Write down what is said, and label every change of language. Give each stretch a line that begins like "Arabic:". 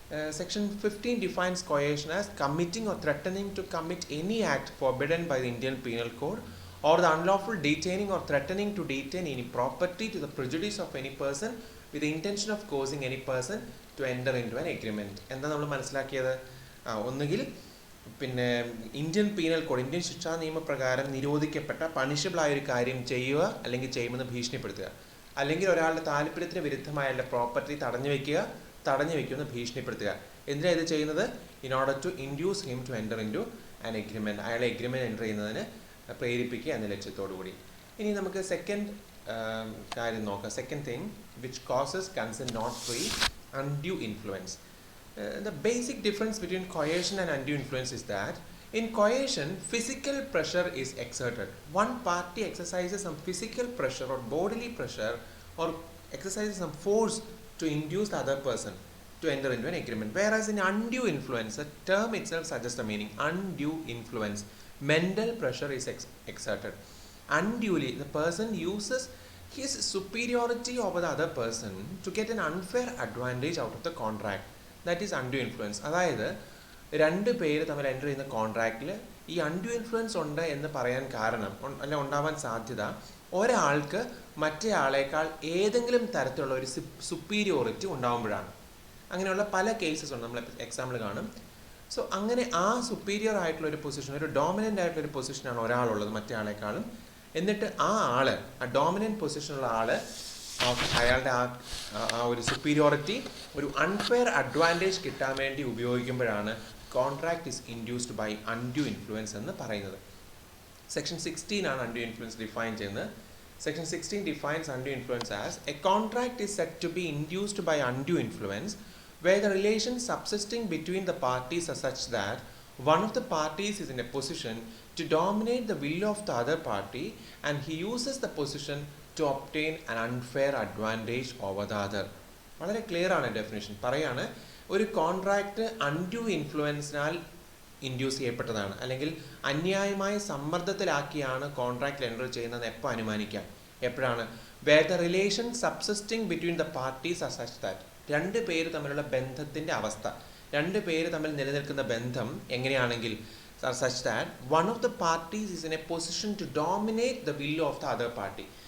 English: Section 15 defines coercion as committing or threatening to commit any act forbidden by the Indian Penal Code, or the unlawful detaining or threatening to detain any property to the prejudice of any person with the intention of causing any person to enter into an agreement.
Malayalam: എന്താ നമ്മൾ മനസ്സിലാക്കിയത്? ഒന്നുകിൽ പിന്നെ Indian penal code, Indian ശിക്ഷാ നിയമപ്രകാരം നിരോധിക്കപ്പെട്ട punishable ആയ ഒരു കാര്യം ചെയ്യുക അല്ലെങ്കിൽ ചെയ്യുമെന്ന് ഭീഷണിപ്പെടുത്തുക, അല്ലെങ്കിൽ ഒരാളുടെ താല്പര്യത്തിന് വിരുദ്ധമായ പ്രോപ്പർട്ടി തടഞ്ഞു വെക്കുമെന്ന് ഭീഷണിപ്പെടുത്തുക. എന്തിനാണ് ഇത് ചെയ്യുന്നത്?
English: in order to induce him to enter into an agreement,
Malayalam: അയാളെ എഗ്രിമെൻറ്റ് എൻ്റർ ചെയ്യുന്നതിന് പ്രേരിപ്പിക്കുക എന്ന ലക്ഷ്യത്തോടു കൂടി. ഇനി നമുക്ക് സെക്കൻഡ് കാര്യം നോക്കാം.
English: Second thing which causes consent not free, undue influence. The basic difference between coercion and undue influence is that in coercion, physical pressure is exerted. One party exercises some physical pressure or bodily pressure or exercises some force to induce the other person to enter into an agreement. Whereas in undue influence, the term itself suggests the meaning. Undue influence, mental pressure is exerted. Unduly, the person uses his superiority over the other person to get an unfair advantage out of the contract. That is undue influence.
Malayalam: അതായത് രണ്ട് പേര് തമ്മിൽ enter ചെയ്യുന്ന കോൺട്രാക്റ്റിൽ ഈ undue influence ഉണ്ട് എന്ന് പറയാൻ കാരണം അല്ല ഉണ്ടാവാൻ സാധ്യത ഒരാൾക്ക് മറ്റേ ആളേക്കാൾ ഏതെങ്കിലും തരത്തിലുള്ള ഒരു സുപ്പീരിയോറിറ്റി ഉണ്ടാകുമ്പോഴാണ്. അങ്ങനെയുള്ള പല കേസസ് ഉണ്ട്, നമ്മൾ എക്സാമ്പിൾ കാണും. സോ അങ്ങനെ ആ സുപ്പീരിയർ ആയിട്ടുള്ള ഒരു പൊസിഷൻ, ഒരു ഡോമിനൻ്റ് ആയിട്ടുള്ള ഒരു പൊസിഷനാണ് ഒരാളുള്ളത് മറ്റേ ആളേക്കാളും. എന്നിട്ട് ആ ഡോമിനൻ്റ് പൊസിഷനുള്ള അയാളുടെ ആ ഒരു സുപ്പീരിയോറിറ്റി ഒരു അൺഫെയർ അഡ്വാൻറ്റേജ് കിട്ടാൻ വേണ്ടി ഉപയോഗിക്കുമ്പോഴാണ്
English: contract is induced by undue influence
Malayalam: എന്ന് പറയുന്നത്. സെക്ഷൻ 16 ആണ് അൺഡ്യൂ ഇൻഫ്ലുവൻസ് ഡിഫൈൻ ചെയ്യുന്നത്.
English: Section 16 defines undue influence as a contract is said to be induced by undue influence where the relations subsisting between the parties are such that one of the parties is in a position to dominate the will of the other party and he uses the position to obtain an unfair advantage over the other.
Malayalam: വളരെ clear ആണ് definition. പറയാണ് ഒരു contract undue ഇൻഫ്ലുവൻസിനാൽ induce ചെയ്യപ്പെട്ടതാണ്, അല്ലെങ്കിൽ അന്യായമായ സമ്മർദ്ദത്തിലാക്കിയാണ് കോൺട്രാക്റ്റിൽ enter ചെയ്യുന്നത് എപ്പോൾ അനുമാനിക്കാം? എപ്പോഴാണ്?
English: where the relation subsisting between the parties are such that,
Malayalam: രണ്ട് പേര് തമ്മിലുള്ള ബന്ധത്തിൻ്റെ അവസ്ഥ, രണ്ട് പേര് തമ്മിൽ നിലനിൽക്കുന്ന ബന്ധം എങ്ങനെയാണെങ്കിൽ
English: are such that one of the parties is in a position to dominate the will of the other party.